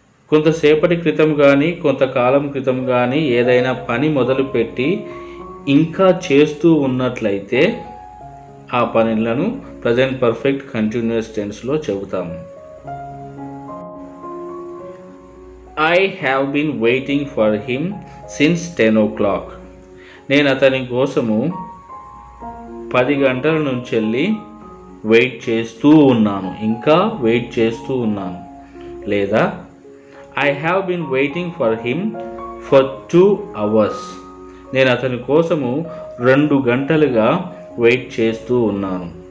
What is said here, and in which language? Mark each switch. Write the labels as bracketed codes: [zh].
[te] కొంతసేపటి క్రితం కానీ కొంతకాలం క్రితం కానీ ఏదైనా పని మొదలుపెట్టి ఇంకా చేస్తూ ఉన్నట్లయితే ఆ పనులను ప్రజెంట్ పర్ఫెక్ట్ కంటిన్యూస్ టెన్స్లో చెబుతాము. [en] I have been waiting for him since 10 o'clock. [te] నేను అతని కోసము 10 గంటల నుంచి వెయిట్ చేస్తూ ఉన్నాను. ఇంకా వెయిట్ చేస్తూ ఉన్నాను. [en] లేదా I have been waiting for him for 2 hours. [te] నేను అతని కోసము 2 గంటలుగా వెయిట్ చేస్తూ ఉన్నాను.